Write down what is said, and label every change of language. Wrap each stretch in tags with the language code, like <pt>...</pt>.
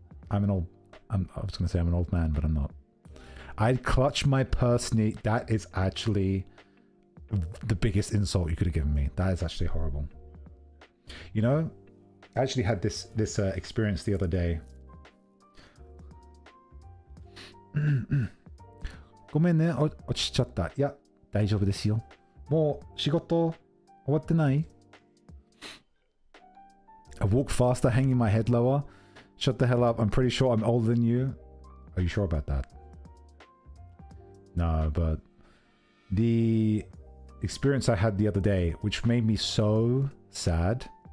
<en>I was gonna say I'm an old man, but I'm not. I'd clutch my purse. That is actually the biggest insult you could have given me. That is actually horrible. You know, I actually had this experience the other day.</en> <ja>ごめんね、落ちちゃった。いや、大丈夫ですよ。もう仕事終わってない?</ja> <en>I walk faster, hanging my head lower. Shut the hell up. I'm pretty sure I'm older than you. Are you sure about that? No, but the experience I had the other day, which made me so sad.</en>